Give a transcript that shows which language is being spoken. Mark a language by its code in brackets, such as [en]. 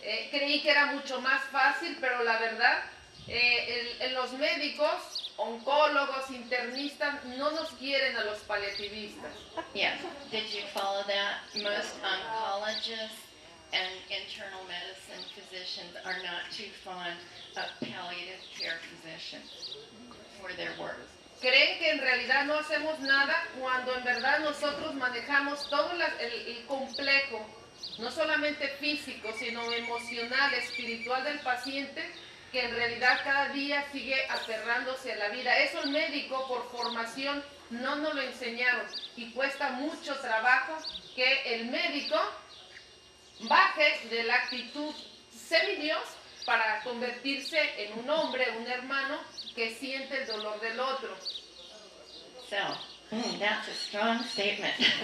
[es] Creí que era mucho más fácil, pero la verdad, los médicos, oncólogos, internistas, no nos quieren a los paliativistas. [en] Yes. Did you follow that? Most oncologists and internal medicine physicians are not too fond of palliative care physicians for their work. [es] Creen que en realidad no hacemos nada, cuando en verdad nosotros manejamos todo el complejo, no solamente físico, sino emocional, espiritual del paciente, que en realidad cada día sigue aferrándose a la vida. Eso el médico por formación no nos lo enseñaron, y cuesta mucho trabajo que el médico baje de la actitud semidios para convertirse en un hombre, un hermano que siente el dolor del otro. [en] So, that's a strong statement.